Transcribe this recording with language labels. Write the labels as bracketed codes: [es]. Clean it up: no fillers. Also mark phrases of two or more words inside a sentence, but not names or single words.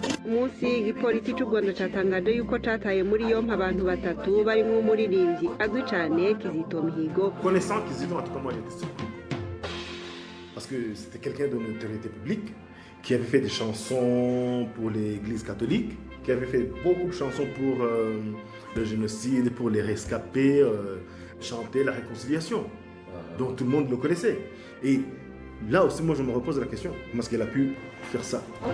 [rw] munsi igipolisi cy'u Rwanda cyatangaje yuko cyataye muri yompi abantu batatu barimo umuririmbyi azwi cyane Kizito Mihigo. [fr] Connaissant Kizito, en tout cas moi j'étais surpris. Parce que c'était quelqu'un de notoriété publique qui avait fait des chansons pour l'église catholique, qui avait fait beaucoup de chansons pour le génocide, pour les rescapés, chanter la réconciliation. Donc tout le monde le connaissait. Et là aussi, moi je me repose la question, comment est-ce qu'elle a pu faire ça?